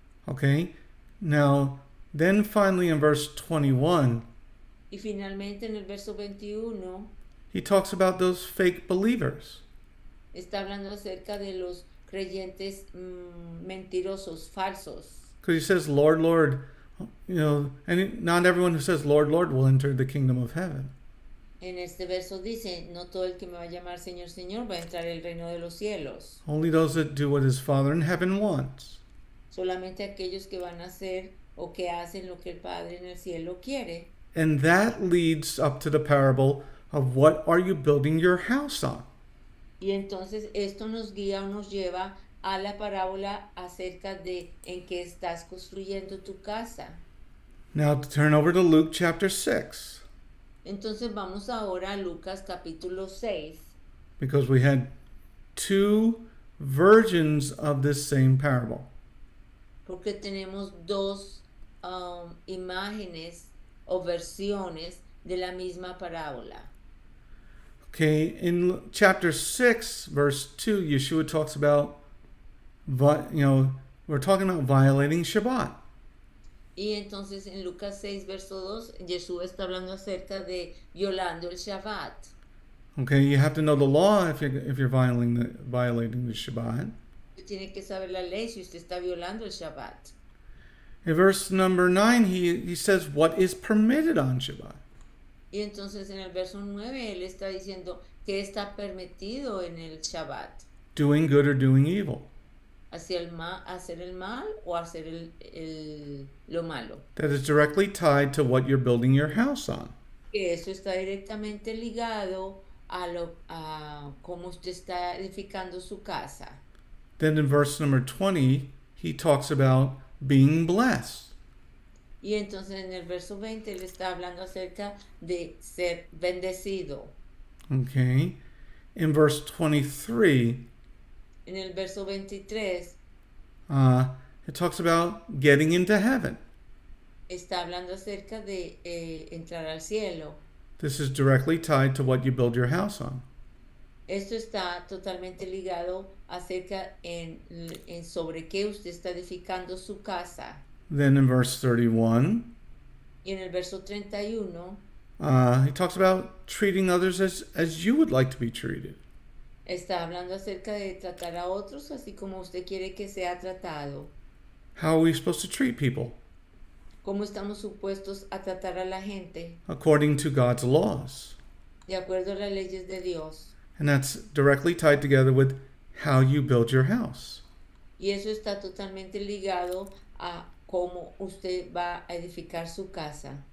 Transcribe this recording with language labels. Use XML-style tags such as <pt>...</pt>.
<en>Okay, now, then finally in verse 21,</en> <es>Y finalmente en el verso 21</es> <en>he talks about those fake believers.</en> <es>está hablando acerca de los creyentes mentirosos, falsos.</es> <en>Because he says, Lord, Lord, and not everyone who says, Lord, Lord, will enter the kingdom of heaven.</en> <es>En este verso dice, no todo el que me va a llamar Señor, Señor va a entrar al reino de los cielos.</es> <en>Only those that do what his Father in heaven wants.</en> <es>Solamente aquellos que van a hacer o que hacen lo que el Padre en el cielo quiere.</es> <en>And that leads up to the parable of what are you building your house on?</en> <es>Y entonces esto nos guía o nos lleva a la parábola acerca de en qué estás construyendo tu casa.</es> <en>Now turn over to Luke chapter 6.</en> <es>Entonces vamos ahora a Lucas capítulo 6,</es> <en>Because we had two versions of this same parable.</en> <es>porque tenemos dos imágenes o versiones de la misma parábola.</es> <en>Okay, in chapter 6, verse 2, Yeshua talks about, we're talking about violating Shabbat.</en> <es>Y entonces en Lucas 6, verso 2, Jesús está hablando acerca de violando el Shabbat.</es> <en>Okay, you have to know the law if you're violating the Shabbat.</en> <es>Tiene que saber la ley si usted está violando el Shabbat.</es> <en>In verse number 9, he says what is permitted on Shabbat.</en> <es>Y entonces en el verso 9 él está diciendo que está permitido en el Shabbat.</es> <en>Doing good or doing evil.</en> <es>Hacer el mal o hacer lo malo.</es> <en>That is directly tied to what you're building your house on.</en> <es>Que eso está directamente ligado a cómo usted está edificando su casa.</es> <en>Then in verse number 20, he talks about being blessed.</en> <es>Y entonces en el verso 20 él está hablando acerca de ser bendecido.</es> <en>Okay. In verse 23,</en> <es>En el verso 23</es> <en>it talks about getting into heaven.</en> <es>está hablando acerca de entrar al cielo.</es> <en>This is directly tied to what you build your house on.</en> <es>Esto está totalmente ligado acerca en sobre qué usted está edificando su casa.</es> <en>Then in verse 31,</en> <es>Y en el verso 31</es> <en>he talks about treating others as you would like to be treated.</en> <es>está hablando acerca de tratar a otros así como usted quiere que sea tratado.</es> <en>How are we supposed to treat people?</en> <es>¿Cómo estamos supuestos a tratar a la gente?</es> <en>According to God's laws.</en> <es>De acuerdo a las leyes de Dios.</es> <en>And that's directly tied together with how you build your house.</en> <es>Y eso está totalmente ligado a cómo usted va a edificar su casa.</es>